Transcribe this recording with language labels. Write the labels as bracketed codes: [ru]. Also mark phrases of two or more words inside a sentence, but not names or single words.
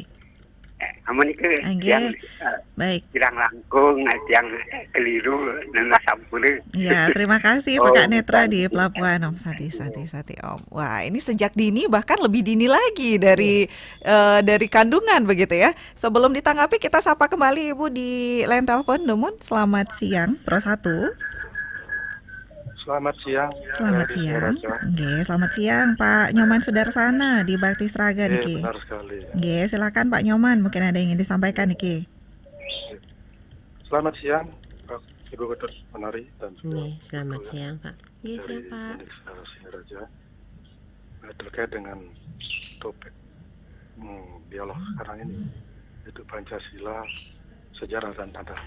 [id] Namun itu yang kurang langkung, yang keliru dan sampurna. Ya, terima kasih Pak Netra di Pelabuhan Om Sati Om. Wah, ini sejak dini bahkan lebih dini lagi dari kandungan begitu ya. Sebelum ditanggapi kita sapa kembali Ibu di line telepon Numun. Selamat siang, Pro 1. Selamat siang. Selamat siang. Selamat siang Pak Nyoman Sudarsana di Bakti Sraga niki. Benar sekali. Silakan Pak Nyoman, mungkin ada yang ingin disampaikan niki. Selamat siang Pak Ibu Ketut Menari dan selamat siang Pak. Siang Pak. Singaraja. Terkait dengan topik dialog sekarang ini, itu Pancasila, sejarah dan tantangan.